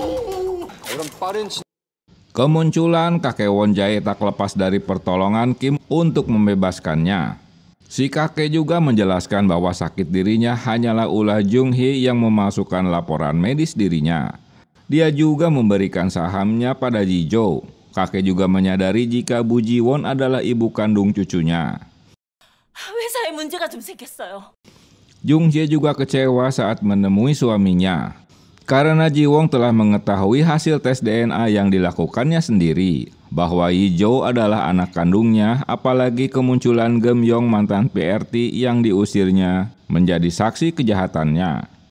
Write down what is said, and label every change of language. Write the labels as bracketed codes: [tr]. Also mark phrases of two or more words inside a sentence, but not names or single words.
[id] Kemunculan kakek Won Jae tak lepas dari pertolongan Kim untuk membebaskannya. Si kakek juga menjelaskan bahwa sakit dirinya hanyalah ulah Jung Hye yang memasukkan laporan medis dirinya. Dia juga memberikan sahamnya pada Ji Jo. Kakek juga menyadari jika Bu Ji Won adalah ibu kandung cucunya. [ko] 회사에 문제가 좀 생겼어요. [id] Jung Hye juga kecewa saat menemui suaminya. Karena Ji Won telah mengetahui hasil tes DNA yang dilakukannya sendiri, bahwa Hijo adalah anak kandungnya, apalagi kemunculan Gem Yong mantan PRT yang diusirnya menjadi saksi kejahatannya.